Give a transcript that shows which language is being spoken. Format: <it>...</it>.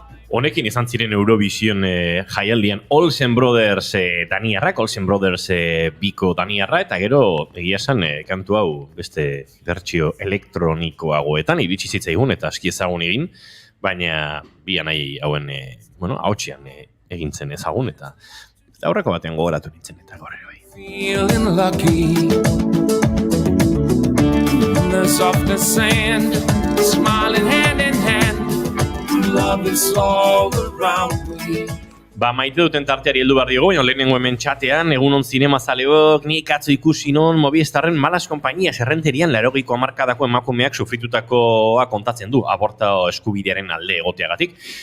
<eu>Honekin izan ziren Eurovision jaialdian Olsen Brothers daniarrak, Olsen Brothers biko daniarra, eta gero egia esan kantu hau beste bertsio elektronikoagoetan iritsi zitzaigun eta aski ezagun egin, baina bian nahi hauen hautsean egin zen ezagun eta aurreko batean gogoratu nintzen eta gaur ere bai.</eu> <en>Feeling lucky. The softest sand, smiling hand in hand. Love is all around me.</en> <eu>Ba, maite duten tarteari heldu behar diogu, baina lehenengo hemen txatean, egunon zinemazaleok, nik atzo ikusi non Movistarren Malas Konpainias errenterian 80ko hamarkadako emakumeak sufritutakoa kontatzen du, aborta eskubidearen alde egoteagatik.</eu>